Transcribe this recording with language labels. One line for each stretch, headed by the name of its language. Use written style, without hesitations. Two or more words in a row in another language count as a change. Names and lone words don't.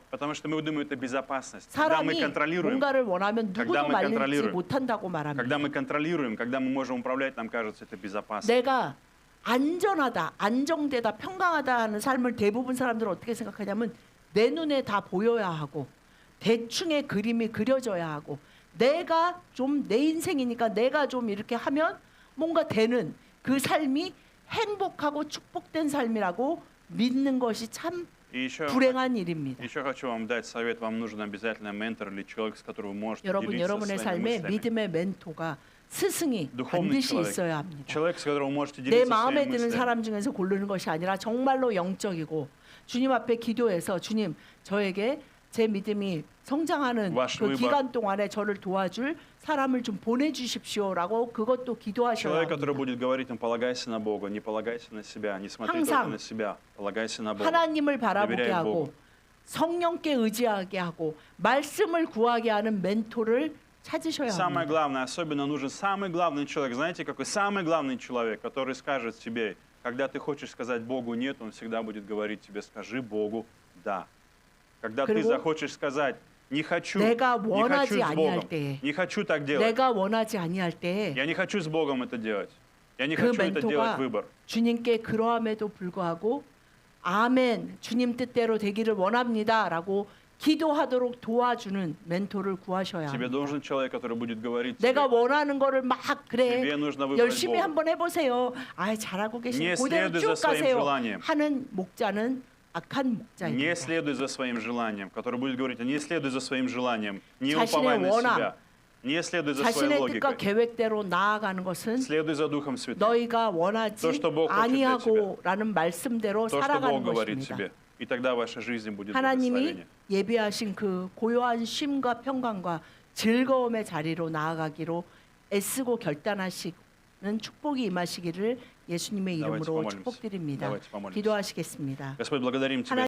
Russian: Потому что мы думаем, это безопасность. Когда мы
Korean: 사람이
Russian: контролируем,
Korean: 뭔가를 원하면
Russian: когда
Korean: 누구도
Russian: мы
Korean: 말리지
Russian: контролируем,
Korean: 못한다고 말합니다.
Russian: когда мы контролируем, когда мы можем управлять, нам кажется, это безопасно.
Korean: 내가 안전하다, 안정되다, 평강하다 하는 삶을 대부분 사람들은 어떻게 생각하냐면 내 눈에 다 보여야 하고 대충의 그림이 그려져야 하고 내가 좀 내 인생이니까 내가 좀 이렇게 하면 뭔가 되는 그 삶이 행복하고 축복된 삶이라고 믿는 것이 참
Russian: И еще,
Korean: 불행한 일입니다.
Russian: еще хочу вам дать совет. Вам нужен обязательно ментор или человек, с которым вы можете
Korean: 여러분,
Russian: делиться
Korean: 여러분의
Russian: своими
Korean: 삶에
Russian: мыслями.
Korean: 믿음의 멘토가 스승이
Russian: Духовный
Korean: 반드시
Russian: человек.
Korean: 있어야 합니다.
Russian: Человек, с которым вы можете
Korean: 내
Russian: делиться
Korean: 마음에
Russian: своими
Korean: 드는
Russian: мыслями.
Korean: 사람 중에서 고르는 것이 아니라 정말로 영적이고 주님 앞에 기도해서 주님 저에게 제 믿음이 성장하는
Russian: Ваш
Korean: 그
Russian: выбор.
Korean: 기간 동안에 저를 도와줄 사람을 좀 보내주십시오라고 그것도 기도하셔야
Russian: Человек, который
Korean: 합니다.
Russian: будет говорить, полагайся на Бога, не полагайся на себя, не смотри только
Korean: 항상
Russian: на себя, полагайся на Бога.
Korean: 하나님을 바라보게
Russian: доверяй
Korean: 하고
Russian: Богу.
Korean: 성령께 의지하게 하고 말씀을 구하게 하는 멘토를 찾으셔야
Russian: Самое
Korean: 합니다.
Russian: главное, особенно нужен самый главный человек. Знаете, какой самый главный человек, который скажет тебе, когда ты хочешь сказать Богу нет, он всегда будет говорить тебе, скажи Богу да. Когда ты
Korean: 그리고
Russian: захочешь сказать не хочу,
Korean: 내가
Russian: не хочу
Korean: 원하지
Russian: с Богом,
Korean: 아니할 때에
Russian: не хочу так делать,
Korean: 내가 원하지 아니할 때에
Russian: я не хочу с Богом это делать, я не
Korean: 그
Russian: хочу это делать
Korean: 멘토가
Russian: выбор.
Korean: 주님께 그러함에도 불구하고 아멘 주님 뜻대로 되기를 원합니다라고 기도하도록 도와주는 멘토를 구하셔야
Russian: Тебе
Korean: 합니다.
Russian: должен человек, который будет говорить
Korean: 내가
Russian: тебе,
Korean: 원하는 거를 막 그래
Russian: тебе нужно выбрать
Korean: 열심히
Russian: Бога.
Korean: 한번 해보세요. 아 잘하고
Russian: Не
Korean: 계시고 그대로
Russian: следуй
Korean: 쭉
Russian: за своим
Korean: 가세요.
Russian: желанием.
Korean: 하는 목자는 악한
Russian: Не
Korean: 목자입니다.
Russian: следуй за своим желанием, который будет говорить, не следуй за своим желанием, не
Korean: 자신의
Russian: уповай на
Korean: 원함,
Russian: себя, не следуй за своей
Korean: 자신의 뜻과
Russian: логикой,
Korean: 계획대로 나아가는 것은
Russian: следуй за Духом Святым.
Korean: 너희가 원하지
Russian: То, что Бог хочет для
Korean: 아니하고라는 말씀대로
Russian: То, что
Korean: 살아가는
Russian: Бог говорит
Korean: 것입니다.
Russian: тебе. И тогда ваша жизнь будет
Korean: 하나님이
Russian: благословение.
Korean: 예비하신 그 고요한 쉼과 평강과 즐거움의 자리로 나아가기로 애쓰고 결단하시는 축복이 임하시기를 예수님의
Russian: Давайте
Korean: 이름으로
Russian: помолимся.
Korean: 축복드립니다.
Russian: Давайте помолимся.
Korean: 기도하시겠습니다.
Russian: Господь, благодарим Тебя.